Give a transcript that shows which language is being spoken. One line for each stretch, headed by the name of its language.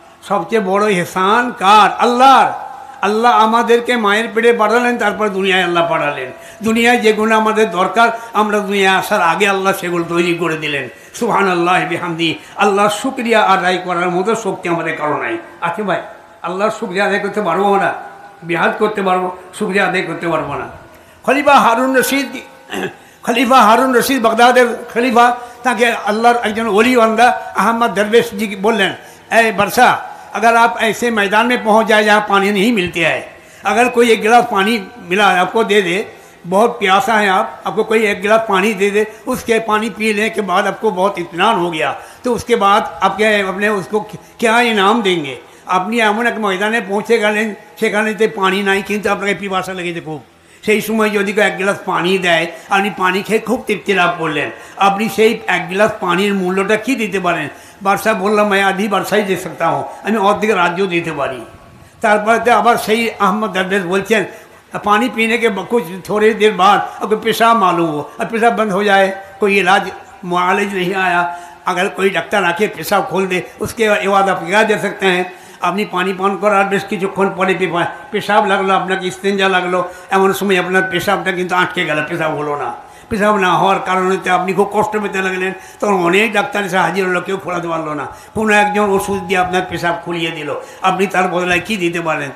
Bangla: সবচেয়ে বড় হেসান কার? আল্লাহর। আল্লাহ আমাদেরকে মায়ের পেটে পাঠালেন, তারপর দুনিয়ায় আল্লাহ পাঠালেন। দুনিয়ায় যেগুলো আমাদের দরকার আমরা দুনিয়ায় আসার আগে আল্লাহ সেগুলো তৈরি করে দিলেন। সুবহানাল্লাহ বিহামদি। আল্লাহর শুকরিয়া আদায় করার মতো শক্তি আমাদের কারো নাই। আছে ভাই? আল্লাহর শুকরিয়া আদায় করতে পারবো না, বিহাদ করতে পারবো, শুকরিয়া আদায় করতে পারবো না। খলিফা হারুন রশিদ বাগদাদের খলিফা, তাকে আল্লাহর একজন ওলি বান্দা আহমদ
Hindi: दरवेश जी बोलें, ऐ बरसा अगर आप ऐसे मैदान में पहुंच जाए जहाँ पानी नहीं मिलती है, अगर कोई एक गिलास पानी मिला आपको दे दे, बहुत प्यासा है आपको कोई एक गिलास पानी दे दे, उसके पानी पी लेने के बाद आपको बहुत इत्मीनान हो गया, तो उसके बाद आपके अपने उसको क्या इनाम देंगे?
Bangla: আপনি এমন এক ময়দানে পৌঁছে গেলেন, সেখানেতে পানি নাই, কিন্তু আপনাকে পিপাসা লেগেছে খুব। সেই সময় যদি কেউ এক গ্লাস পানি দেয়, আপনি পানি খেয়ে খুব তৃপ্তি লাভ করলেন, আপনি সেই এক গ্লাস পানির মূল্যটা কী দিতে পারেন? বাদশাহ বললাম
Hindi: मैं आधी बरसाई दे सकता हूँ,
Bangla: আমি অর্ধেক রাজ্য দিতে পারি। তারপরে আবার সেই আহমদ
Hindi: दरवेश बोलছেন, पानी पीने के कुछ थोड़ी देर बाद आपको पेशाब मालूम हो, और पेशाब बंद हो जाए, कोई इलाज मुआलिज नहीं आया, अगर कोई डॉक्टर आके पेशाब खोल दे, उसके बाद आप क्या दे सकते हैं?
Bangla: আপনি পানি পান করার বেশ কিছুক্ষণ পরে পেশাব লাগলো, আপনাকে ইস্তেঞ্জা লাগলো, এমন সময় আপনার পেশাবটা কিন্তু আটকে গেল, পেশাব হলো না। পেশাব না হওয়ার কারণে আপনি খুব কষ্ট পেতে লাগলেন। তখন অনেক ডাক্তার এসে হাজির হলো, কেউ খোলাতে পারলো না। কোনো একজন ওষুধ দিয়ে আপনার পেশাব খুলিয়ে দিল, আপনি তার বদলায় কী দিতে পারেন?